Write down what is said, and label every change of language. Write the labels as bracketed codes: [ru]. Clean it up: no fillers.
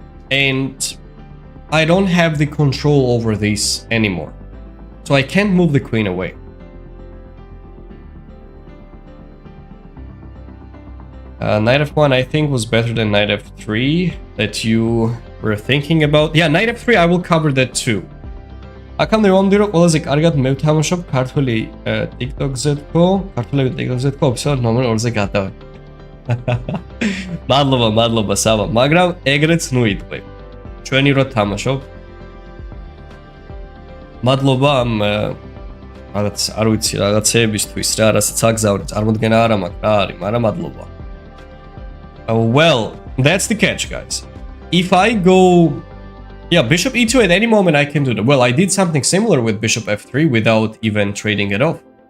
[en] And I don't have the control over this anymore. So I can't move the queen away. Knight f1 I think was better than knight f3 that you were thinking about. Yeah, knight f3 I will cover that too. [ka] Akam dewamdiро ყველაზე კარგად მე ვთამაშობ ქართული TikTok-ზე თქო, ქართულები TikTok-ზე თქო, ოფიციალურად ნომერ 2-ზე გადავე. მადლობა, სავა, მაგრამ ეგრეც ნუ იტყვი. ჩვენი რო თამაშობ. მადლობა ამ რაღაც არ ვიცი რაღაცეებისთვის რა, რასაც აგზავნე, წარმოდგენა არ მაქვს რა არის, მაგრამ მადლობა. [en] Well, that's the catch, guys. If I go... Yeah, bishop e2 at any moment I can do that. Well, I did something similar with bishop f3 without even trading it off.